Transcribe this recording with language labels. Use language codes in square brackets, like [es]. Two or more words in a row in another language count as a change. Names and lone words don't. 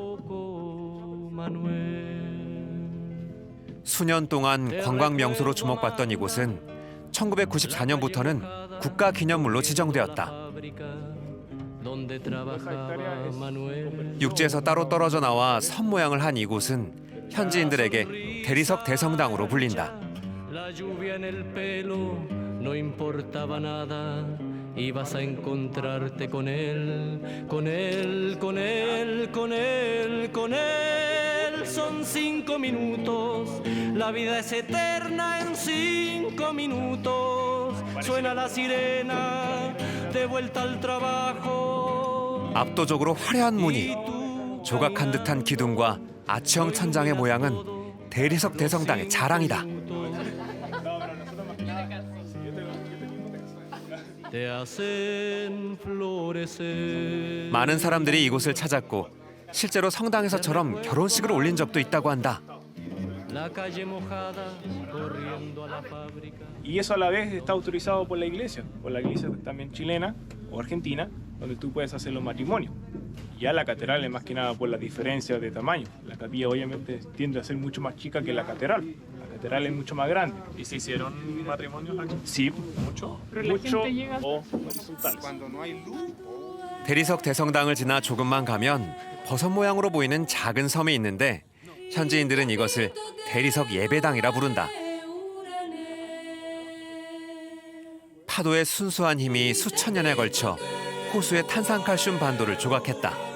[ko] 수년 동안 관광 명소로 주목받던 이곳은 1994년부터는 국가기념물로 지정되었다. 육지에서 따로 떨어져 나와 선 모양을 한 이곳은 현지인들에게 대리석 대성당으로 불린다. [es] No importaba nada, ibas a encontrarte con él, con él, con él, con él, con él. Son 5 minutos, la vida es eterna en 5 minutos. Suena la sirena, de vuelta al trabajo. [ko] 압도적으로 화려한 무늬, 조각한 듯한 기둥과 아치형 천장의 모양은 대리석 대성당의 자랑이다. [es] te hacen florecer. [ko] 많은 사람들이 이곳을 찾았고 실제로 성당에서처럼 결혼식을 올린 적도 있다고 한다. [es] La calle mojada corriendo a la fábrica. Y eso a la vez está autorizado por la iglesia también chilena o argentina, donde tú puedes hacer los matrimonios. Ya la catedral es más que nada por la diferencia de tamaño. La capilla obviamente tiende a ser mucho más chica que la catedral. La catedral es mucho más grande. ¿Y se hicieron matrimonios aquí? Sí, mucho. Pero la mucho gente llega o horizontales. [ko] 대리석 대성당을 지나 조금만 가면 버섯 모양으로 보이는 작은 섬이 있는데 현지인들은 이것을 대리석 예배당이라 부른다. 파도의 순수한 힘이 수천 년에 걸쳐 호수의 탄산칼슘 반도를 조각했다.